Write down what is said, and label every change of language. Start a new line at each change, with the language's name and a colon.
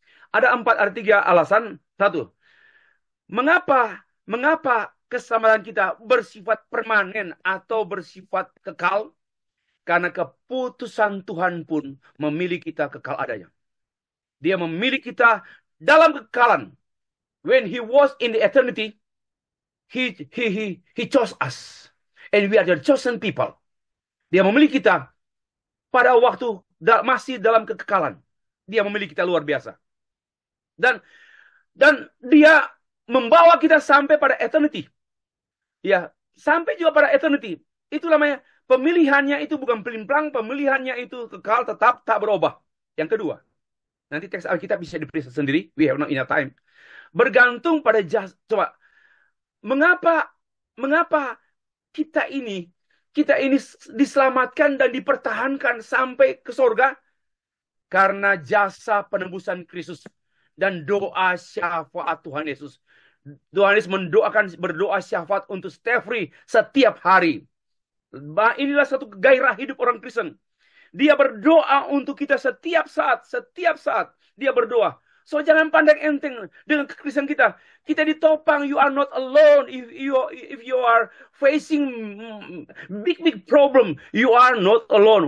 Indonesian: Ada 3 alasan. 1. Mengapa keselamatan kita bersifat permanen atau bersifat kekal? Karena keputusan Tuhan pun memilih kita kekal adanya. Dia memilih kita dalam kekekalan.
English: When He was in the eternity, He chose us. And we are the chosen people.
Indonesian: Dia memilih kita pada waktu masih dalam kekekalan. Dia memilih kita luar biasa. Dan dia membawa kita sampai pada eternity. Ya, sampai juga pada eternity. Itu namanya pemilihannya itu bukan pelimplang, pemilihannya itu kekal, tetap, tak berubah. Yang kedua, nanti teks Alkitab bisa diperiksa sendiri.
English: We have not enough time.
Indonesian: Bergantung pada coba, mengapa kita ini diselamatkan dan dipertahankan sampai ke surga? Karena jasa penebusan Kristus dan doa syafaat Tuhan Yesus. Tuhan Yesus berdoa syafaat untuk Stefri setiap hari. Inilah satu gairah hidup orang Kristen. Dia berdoa untuk kita setiap saat dia berdoa. So jangan pandang enteng dengan kekristenan kita. Kita ditopang,
English: you are not alone. If you are facing big problem, you are not alone.